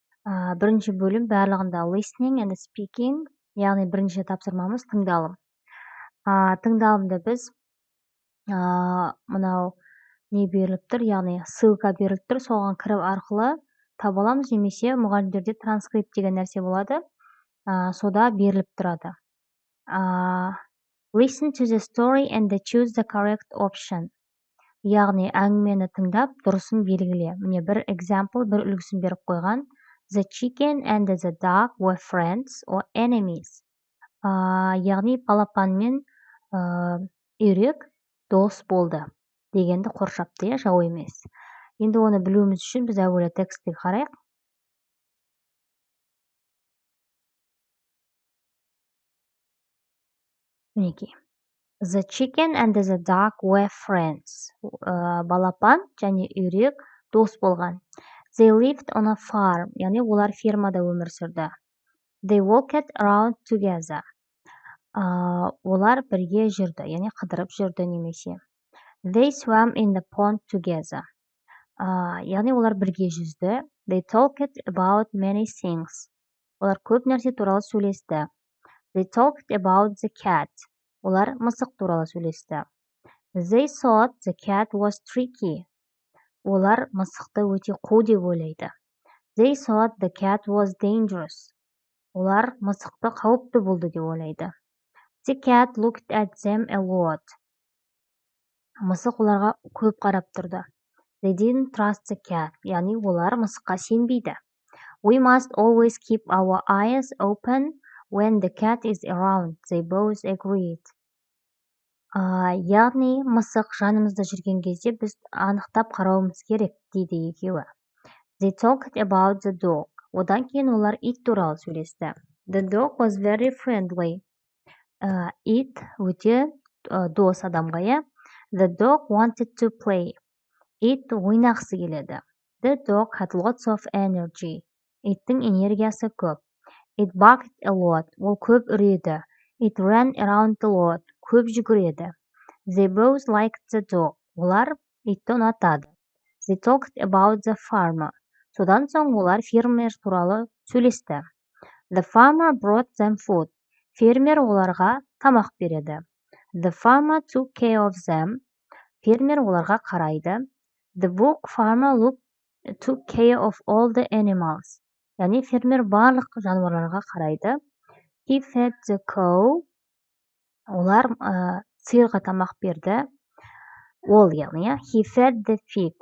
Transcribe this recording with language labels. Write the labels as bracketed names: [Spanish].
[Kazakh] Бірінші бөлім барлығында [English] listening and speaking, [Kazakh] яғни бірінші тапсырмамыз тыңдалым. Тыңдалымда біз мынау не беріліп тұр, яғни ссылка беріліп тұр, соған кіріп арқылы таба аламыз, немесе мұғалімдерде транскрипт деген нәрсе болады, сода беріліп тұрады. [English] Listen to the story and choose the correct option. [Kazakh] Яғни әңгімені тыңдап, дұрысын белгіле. Міне бір example, бір үлгісін беріп қойған. [English] The chicken and the dog were friends or enemies. [Kazakh] Яғни балапан мен үйрек дос болды дегенді қоршапты, жау емес. Енді оны білуіміз үшін біз әуелі текстті қарайық. Мінекей. [English] The chicken and the dog were friends. [Kazakh] Балапан және үйрек дос болған. [English] They lived on a farm, [Kazakh] яғни олар фермада өмір сүрді. [English] They walked around together. [Kazakh] Олар бірге жүрді, яғни қыдырып жүрді немесе. [English] They swam in the pond together. [Kazakh] Яғни олар бірге жүзді. [English] They talked about many things. [Kazakh] Олар көп нәрсе туралы сөйлесті. [English] They talked about the cat. [Kazakh] Олар мысық туралы сөйлесті. [English] They thought the cat was tricky. [Kazakh] Олар мысықты өте қу деп ойлайды. [English] They thought the cat was dangerous. [Kazakh] Олар мысықты қауіпті болды деп ойлайды. [English] The cat looked at them a lot. [Kazakh] Мысық оларға көп қарап тұрды. [English] They didn't trust the cat. [Kazakh] Яғни олар мысыққа сенбейді. [English] We must always keep our eyes open when the cat is around. They both agreed. [Kazakh] Яғни мысық жанымызда жүрген кезде біз анықтап қарауымыз керек, дейді екеуі. [English] They talked about the dog. [Kazakh] Одан кейін олар ит туралы сөйлесті. [English] The dog was very friendly. [Kazakh] Ит өте дос адамға, иә. [English] The dog wanted to play. [Kazakh] Ит ойнақсы келеді. [English] The dog had lots of energy. [Kazakh] Иттің энергиясы көп. [English] It barked a lot. [Kazakh] Ол көп үреді. [English] It ran around a lot. [Kazakh] Көп жүгіреді. [English] They both liked the dog. [Kazakh] Олар итті ұнатады. [English] They talked about the farmer. [Kazakh] Содан соң олар фермер туралы сөйлесті. [English] The farmer brought them food. [Kazakh] Фермер оларға тамақ береді. [English] The farmer took care of them. [Kazakh] Фермер оларға қарайды. [English] The book farmer took care of all the animals. [Kazakh] Яғни фермер барлық жануарларға қарайды. [English] He fed the cow. [Kazakh] Олар сиырға тамақ берді. Ол яғни, [English] he fed the pig.